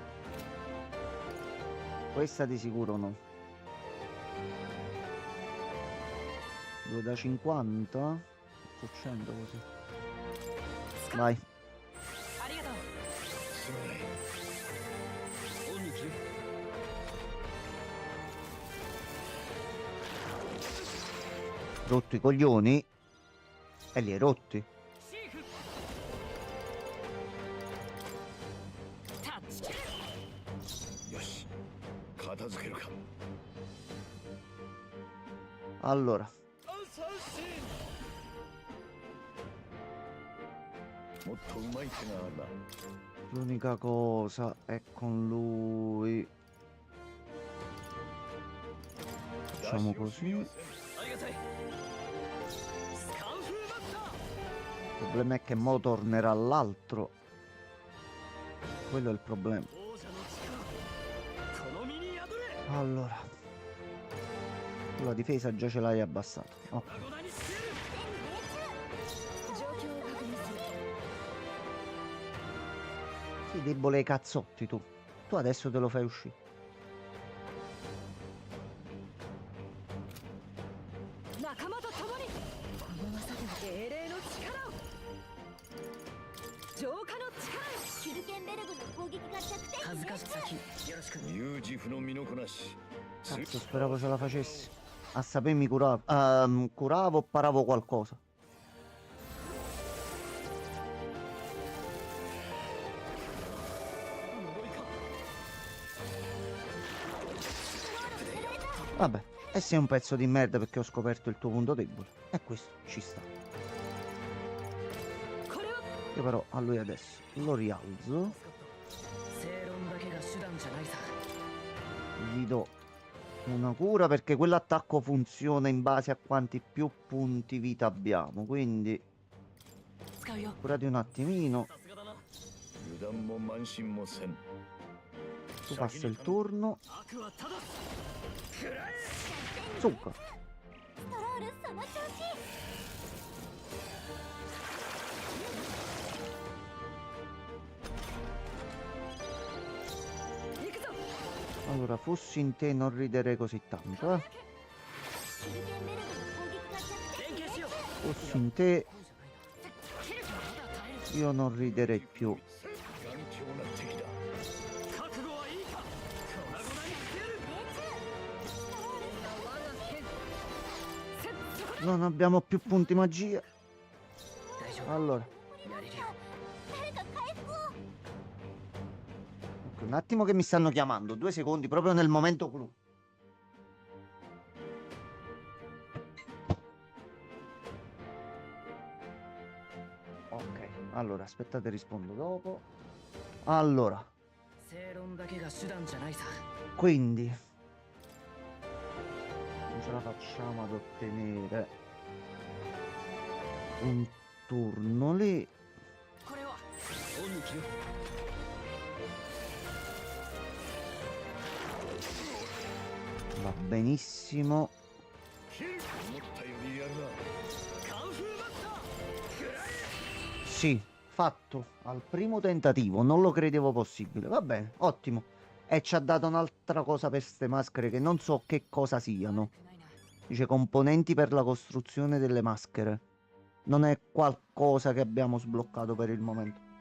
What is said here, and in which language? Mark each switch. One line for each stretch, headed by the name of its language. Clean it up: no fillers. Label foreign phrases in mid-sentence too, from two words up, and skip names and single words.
Italian: Questa di sicuro no. 2 da 50. 800 così. Vai.
Japanese: ありがとう。すまない。オンに切る。
Italian: Rotto i coglioni. E li hai rotti.
Japanese: シーフ。タッチキル。よし。片付けるか。
Italian: Allora,
Japanese: アンサーシーン。もっとうまい手があるな。
Italian: l'unica cosa è con lui. Facciamo
Japanese: 出し惜しみ
Italian: così.
Japanese: はせん。ありがたい。
Italian: Il problema è che mo tornerà l'altro. Quello è il problema. Allora, tu la difesa già ce l'hai abbassata. Ok.
Japanese: 状況を確認する
Italian: Sei debole ai cazzotti tu. Tu adesso te lo fai uscire.
Japanese: 仲間と共にこの技で英霊の力を浄化の力へシュルケンベルグの攻撃が弱点恥ずにかしき先よろしくミュージフの身のこなし
Italian: Cazzo, speravo ce la facessi. A sapere mi curavo. Curavo o paravo qualcosa. Vabbè, e sei un pezzo di merda perché ho scoperto il tuo punto debole. E questo ci sta. Io però a lui adesso lo rialzo.
Japanese: 正論だけが手段じゃないさ
Italian: Gli do una cura perché quell'attacco funziona in base a quanti più punti vita abbiamo. Quindi
Japanese: 使うよ
Italian: curati un attimino.
Japanese: さすがだな油断も慢心もせん
Italian: Tu passa il turno.
Japanese: 悪はただ
Italian: Zucca.
Japanese: ストロールその調子
Italian: Allora, fossi in te non riderei così tanto,
Japanese: シュルケンベルグの攻撃が弱点連携しよう
Italian: Fossi in te io non riderei più.
Japanese: 頑強な敵だ覚悟はいいか粉々にしてやる
Italian: Non abbiamo più punti magia.
Japanese: 大丈夫
Italian: Allora,
Japanese: やれるよ誰か回復を
Italian: ecco, un attimo che mi stanno chiamando. 2 secondi, proprio nel momento clou. Ok, allora, aspettate, rispondo dopo. Allora,
Japanese: 正論だけが手段じゃないさ
Italian: quindi non ce la facciamo ad ottenere un turno lì.
Japanese: これは恩に着る
Italian: Va benissimo.
Japanese: 思ったよりやるなカンフーマスター
Italian: Sì, fatto al primo tentativo, non lo credevo possibile. Va bene, ottimo. E ci ha dato un'altra cosa per ste maschere che non so che cosa siano. Dice componenti per la costruzione delle maschere. Non è qualcosa che abbiamo sbloccato per il momento.